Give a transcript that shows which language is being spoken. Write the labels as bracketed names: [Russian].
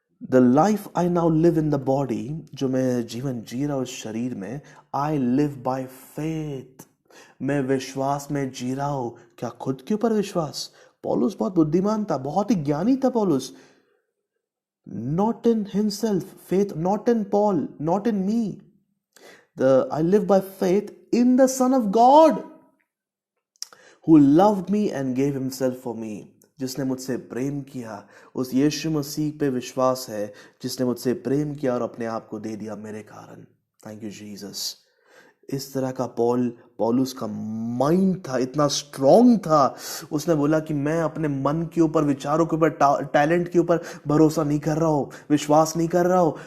[English] the life I now live in the body, [Hindi] जो मैं जीवन जी रहा हूं इस शरीर में, [English] I live by faith, [Hindi] मैं विश्वास में जी रहा हूं। क्या खुद के ऊपर विश्वास? पौलुस बहुत बुद्धिमान था, बहुत ही ज्ञानी था पौलुस। [English] not in himself faith, not in Paul, not in me, I live by faith in the Son of God who loved me and gave himself for me, [Hindi] जिसने मुझसे प्रेम किया। उस यीशु मसीह पे विश्वास है जिसने मुझसे प्रेम किया और अपने आप को दे दिया मेरे कारण। [English] Thank you Jesus. [Hindi] इस तरह का पौलुस का माइंड था, इतना स्ट्रांग था। उसने बोला कि मैं अपने मन के ऊपर, विचारों के ऊपर, टैलेंट के ऊपर भरोसा नहीं कर रहा हूँ, विश्वास नहीं कर रहा हूँ।